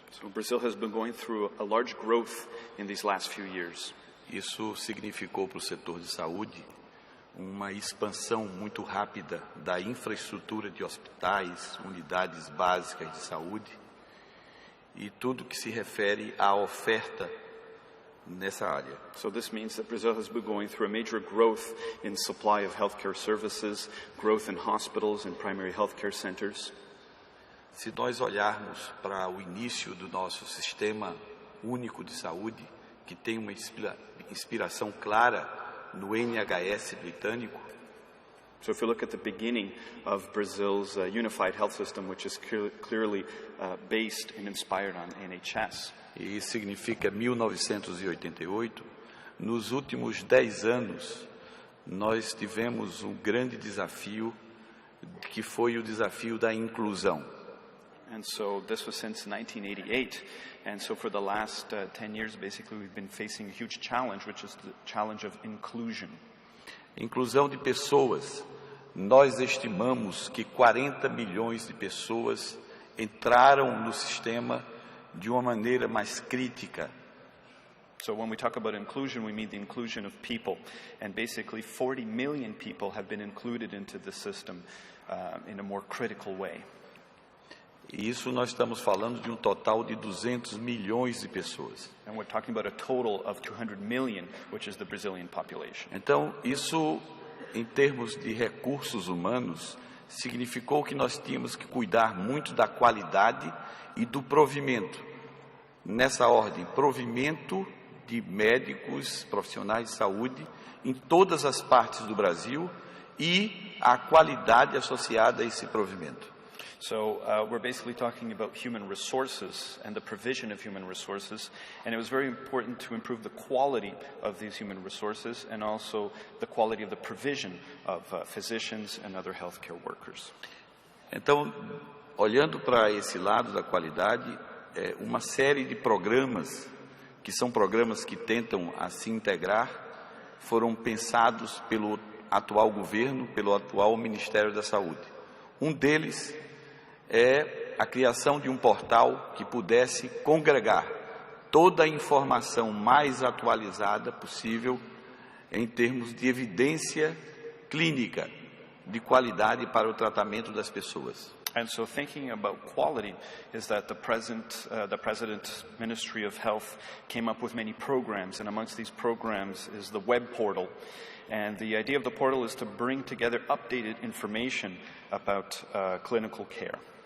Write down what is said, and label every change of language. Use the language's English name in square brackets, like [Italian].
[English] So Brazil has been going through a large growth in these last few years. [Portuguese] Isso significou para o setor de saúde uma expansão muito rápida da infraestrutura de hospitais, unidades básicas de saúde e tudo que se refere à oferta nessa área. [English] So this means that Brazil has been going through a major growth in supply of healthcare services, growth in hospitals and primary healthcare centers. [Portuguese] Se nós olharmos para o início do nosso sistema único de saúde, que tem uma inspiração clara no NHS britânico, [English] so if you look at the beginning of Brazil's unified health system, which is clearly based and inspired on NHS. [Portuguese] E significa 1988, nos últimos 10 anos, nós tivemos um grande desafio, que foi o desafio da inclusão. [English] And so this was since 1988, and so for the last 10 years, basically, we've been facing a huge challenge, which is the challenge of inclusion. [Portuguese] Inclusão de pessoas. Nós estimamos que 40 milhões de pessoas entraram no sistema de uma maneira mais crítica. [English] So when we talk about inclusion, we mean the inclusion of people, and basically 40 million people have been included into the system in a more critical way. [Portuguese] E isso nós estamos falando de um total de 200 milhões de pessoas. [English] And we're talking about a total of 200 million, which is the Brazilian population. [Portuguese] Então, isso, em termos de recursos humanos, significou que nós tínhamos que cuidar muito da qualidade e do provimento. Nessa ordem, provimento de médicos, profissionais de saúde, em todas as partes do Brasil, e a qualidade associada a esse provimento. [English] So we're basically talking about human resources and the provision of human resources, and it was very important to improve the quality of these human resources and also the quality of the provision of physicians and other healthcare workers. [Portuguese] Então, olhando para esse lado da qualidade, uma série de programas, que são programas que tentam se integrar, foram pensados pelo atual governo, pelo atual Ministério da Saúde. Um deles é a criação de um portal que pudesse congregar toda a informação mais atualizada possível em termos de evidência clínica de qualidade para o tratamento das pessoas. [English] And so thinking about quality is that the President's Ministry of Health came up with many programs, and amongst these programs is the web portal. And the idea of the portal is to bring together updated information about clinical care.